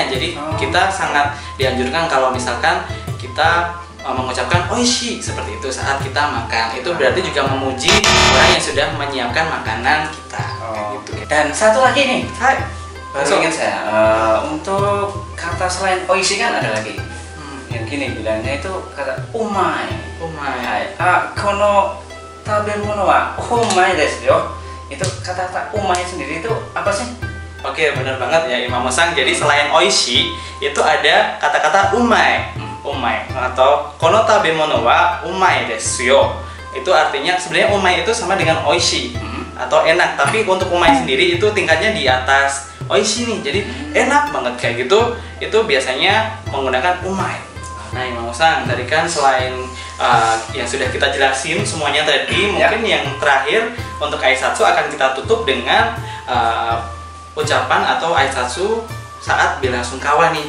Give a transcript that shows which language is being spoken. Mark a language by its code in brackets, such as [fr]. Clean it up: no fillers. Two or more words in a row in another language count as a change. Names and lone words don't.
[id] Jadi kita sangat dianjurkan kalau misalkan kita mengucapkan oishi seperti itu saat kita makan. Itu berarti juga memuji orang yang sudah menyiapkan makanan kita. Gitu. Dan satu lagi nih, baru ingat saya, untuk kata selain oishi kan ada lagi yang gini bilangnya itu kata umai. Umai. [ja] この食べ物はうまいですよ. [id] Itu kata-kata umai sendiri itu apa sih? Oke, benar banget ya Imamu-san. Jadi selain oishi itu ada kata-kata umai. [ja] Umai atau この食べ物はうまいですよ. [id] Itu artinya sebenarnya umai itu sama dengan oishi atau enak, tapi untuk umai sendiri itu tingkatnya di atas oishi nih. Jadi enak banget kayak gitu. Itu biasanya menggunakan umai. Nah, Imamu-san, tadi kan selain yang sudah kita jelasin semuanya tadi, mungkin yang terakhir untuk aisatsu akan kita tutup dengan ucapan atau aisatsu saat bela sungkawa nih.